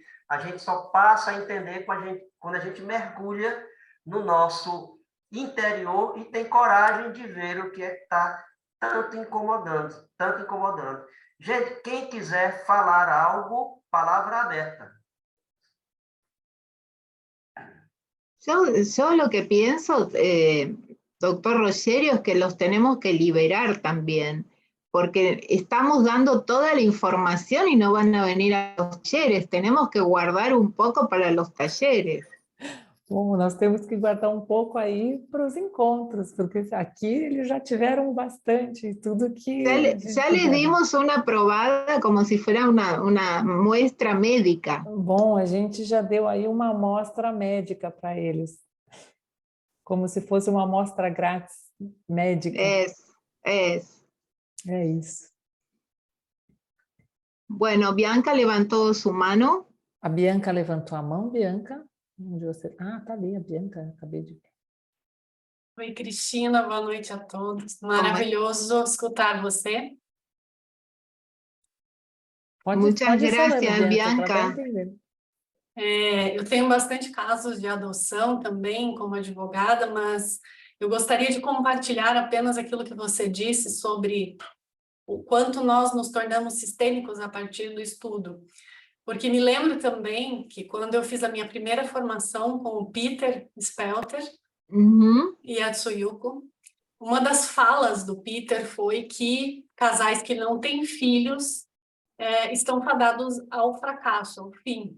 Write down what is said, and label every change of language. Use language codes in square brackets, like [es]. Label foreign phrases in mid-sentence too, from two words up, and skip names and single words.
[pt] A gente só passa a entender quando a gente mergulha no nosso interior e tem coragem de ver o que é que está tanto incomodando, tanto incomodando. Gente, quem quiser falar algo, palavra aberta. [es] Yo lo que pienso, doctor Rogerio, es que los tenemos que liberar también, porque estamos dando toda la información y no van a venir a los talleres, tenemos que guardar un poco para los talleres. [pt] Bom, nós temos que guardar um pouco aí para os encontros, porque aqui eles já tiveram bastante, tudo que... [es] Ya les dimos una probada como si fuera una muestra médica. [pt] Bom, a gente já deu aí uma amostra médica para eles, como se fosse uma amostra grátis médica. É isso. [es] Bueno, Bianca levantó su mano. [pt] A Bianca levantou a mão, Bianca. Onde você... Ah, tá ali a Bianca, acabei de ver. Oi, Cristina, boa noite a todos. Maravilhoso escutar você. [es] Muchas gracias, Bianca. [pt] Eu tenho bastante casos de adoção também, como advogada, mas eu gostaria de compartilhar apenas aquilo que você disse sobre o quanto nós nos tornamos sistêmicos a partir do estudo. Porque me lembro também que quando eu fiz a minha primeira formação com o Peter Spelter e a Tsuyuko, uma das falas do Peter foi que casais que não têm filhos estão fadados ao fracasso, ao fim.